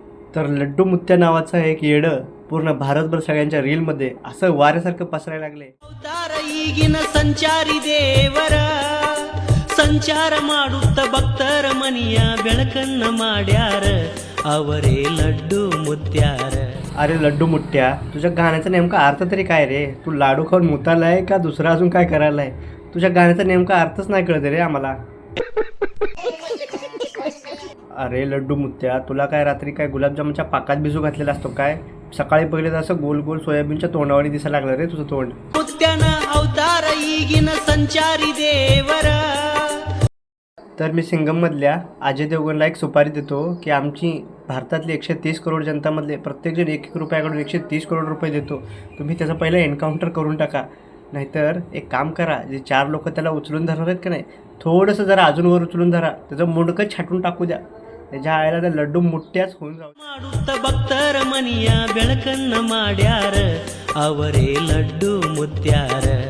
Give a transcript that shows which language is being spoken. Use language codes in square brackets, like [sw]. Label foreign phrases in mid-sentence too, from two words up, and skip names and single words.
[mr] तर लड्डू मुत्या नावाचं एक येडं पूर्ण भारतभर सगळ्यांच्या रीलमध्ये असं वाऱ्यासारखं पसरायला लागले. [kn] ಅವತಾರ ಈಗಿನ ಸಂಚಾರಿ ದೇವರ ಸಂಚಾರ ಮಾಡುತ್ತ ಭಕ್ತರ ಮನಿಯ ಬೆಳಕನ್ನ ಮಾಡ್ಯಾರ ಅವರೇ ಲಡ್ಡು ಮುತ್ಯಾರ. [mr] अरे लड्डू मुठ्या, तुझ्या गाण्याचा नेमका अर्थ तरी काय रे? तू लाडू खाऊन मुतालाय का दुसरं अजून काय करायलाय? तुझ्या गाण्याचा नेमका अर्थच नाही कळत रे आम्हाला. अरे लड्डू मुत्या, तुला काय रात्री काय गुलाबजामच्या पाकात भिजू घातलेला असतो काय? सकाळी पहिले असं गोल गोल सोयाबीनच्या तोंडावानी दिसायला लागलं रे तुझं तोंड. [kn] ಮುತ್ಯನ ಅವತಾರ ಈಗಿನ ಸಂಚಾರಿ ದೇವರ. [mr] तर मी सिंगममधल्या अजय देवगणला एक सुपारी देतो की आमची भारतातली 130 करोड जनतामधले प्रत्येकजण 1-1 रुपयाकडून 130 करोड रुपये देतो. तुम्ही त्याचं पहिलं एन्काउंटर करून टाका. नाहीतर एक काम करा, जे 4 लोक त्याला उचलून धरणार आहेत का नाही, थोडंसं जरा अजून वर उचलून धरा, त्याचं मुंडकं छाटून टाकू द्या. त्याच्या आईला त्या लड्डू मुठ्याच होऊन जाऊ. [kn] ಮಾಡುತ್ತ ಭಕ್ತರ ಮನಿಯ ಬೆಳಕನ್ನ ಮಾಡ್ಯಾರ ಅವರೇ ಲಡ್ಡು ಮುತ್ಯಾರ.